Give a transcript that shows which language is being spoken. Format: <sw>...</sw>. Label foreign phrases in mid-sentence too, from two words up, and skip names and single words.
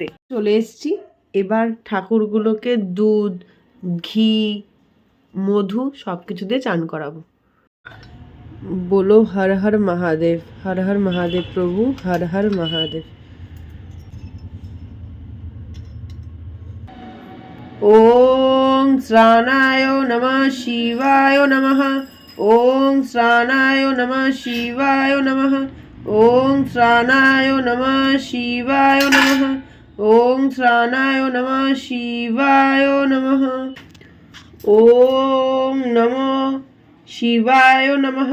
<bn>চলে এসছি, এবার ঠাকুরগুলোকে দুধ, ঘি, মধু সব কিছু দিয়ে চান করাবো। বলো হর হর মহাদেব, হর হর মহাদেব প্রভু, হর হর মহাদেব।</bn> <sa>ওম শ্রানায় নমঃ শিবায় নমঃ। ওম শ্রানায় নমঃ শিবায় নমঃ। ওম শ্রানায় নমঃ শিবায় নমঃ। ওম শ্রানায় নমঃ শিবায় নমঃ। ওম নমঃ শিবায় নমঃ।</sa>